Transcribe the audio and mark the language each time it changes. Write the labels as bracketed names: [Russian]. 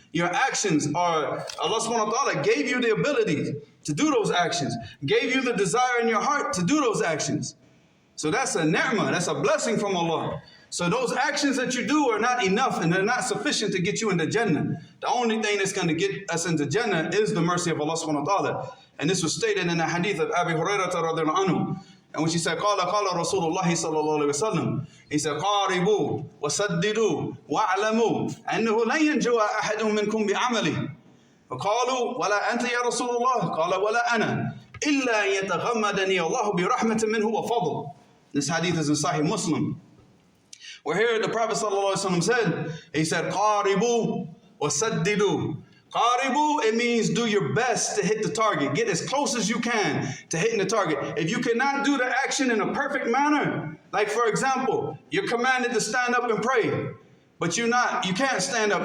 [English] Your actions are, Allah subhanahu wa ta'ala gave you the ability to do those actions, gave you the desire in your heart to do those actions. So that's a ni'mah, that's a blessing from Allah. So those actions that you do are not enough and they're not sufficient to get you into Jannah. The only thing that's going to get us into Jannah is the mercy of Allah subhanahu wa ta'ala. And this was stated in the hadith of Abi Hurairah radhiyallahu anhu. And when she said, [Arabic] قال رسول الله صلى الله عليه وسلم, [English] he said, [Arabic] قاربوا وسددوا واعلموا أنه لن ينجو أحد منكم بعمله. فقالوا ولا أنت يا رسول الله؟ قال ولا أنا إلا يتغمدني الله برحمة منه وفضل. [English] This hadith is in Sahih Muslim. Where here the Prophet sallallahu alaihi wasallam said, he said, [Arabic] قاربوا وسددوا. [English] Qaribu, it means do your best to hit the target. Get as close as you can to hitting the target. If you cannot do the action in a perfect manner, like for example, you're commanded to stand up and pray, but you can't stand up.